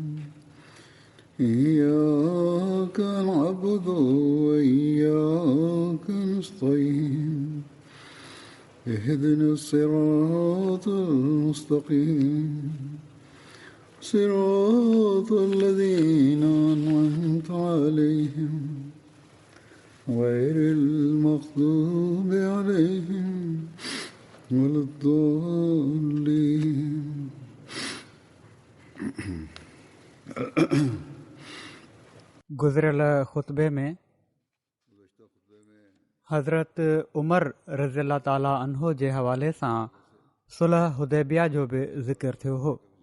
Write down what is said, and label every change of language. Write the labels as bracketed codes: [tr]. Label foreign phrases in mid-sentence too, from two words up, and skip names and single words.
[ar] إياك نعبد وإياك نستعين اهدنا الصراط المستقيم صراط الذين أنعمت عليهم غير المغضوب عليهم ولا الضالين. [sd] गुज़िरियल ख़ुतबे में हज़रत उमर [ar] رضي الله تعالى عنه [sd] जे हवाले सां सुलह हुदैबिया जो बि ज़िक्र थियो हो।